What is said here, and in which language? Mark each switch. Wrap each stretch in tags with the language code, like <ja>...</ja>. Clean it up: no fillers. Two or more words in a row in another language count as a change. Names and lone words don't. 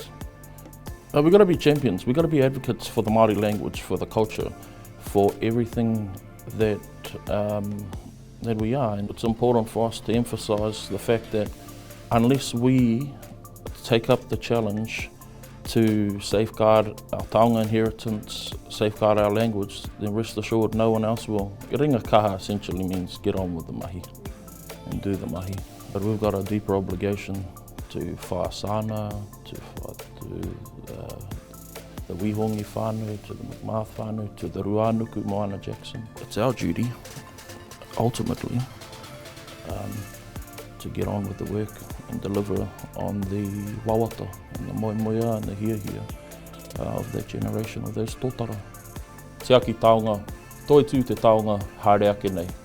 <en>We've got to be champions. We've got to be advocates for the Māori language, for the culture, for everything that we are. And it's important for us to emphasise the fact that unless we take up the challenge to safeguard our taonga inheritance, safeguard our language, then rest assured no one else will.</en> <mi>Ringa kaha</mi> <en>essentially means get on with the mahi and do the mahi. But we've got a deeper obligation to whaasana, to the Wihongi whānau, to the Mcmath whānau, to the Ruanuku Moana Jackson. It's our duty, ultimately, to get on with the work and deliver on the wawata and the moemoea and the hiahia of that generation, of those tōtara.</en> <mi>Te Aki Taonga, toi tū te taonga, haere ake nei.</mi>